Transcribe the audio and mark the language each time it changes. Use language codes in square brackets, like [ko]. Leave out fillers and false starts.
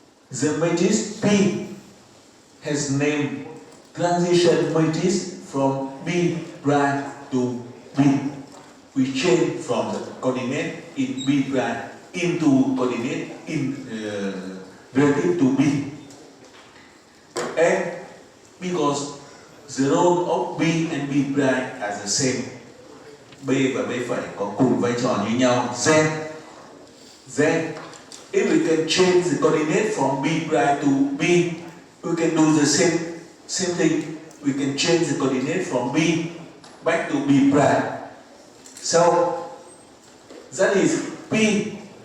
[en] The matrix P has named transition matrix from B prime to B. We change from the coordinate in B prime into coordinate in relative to B. And because the role of B and B prime are the same, [vi] B và B phẩy có cùng vai trò như nhau. [en] Then if we can change the coordinate from B prime to B, we can do the same thing. We can change the coordinate from B back to B prime. So that is P.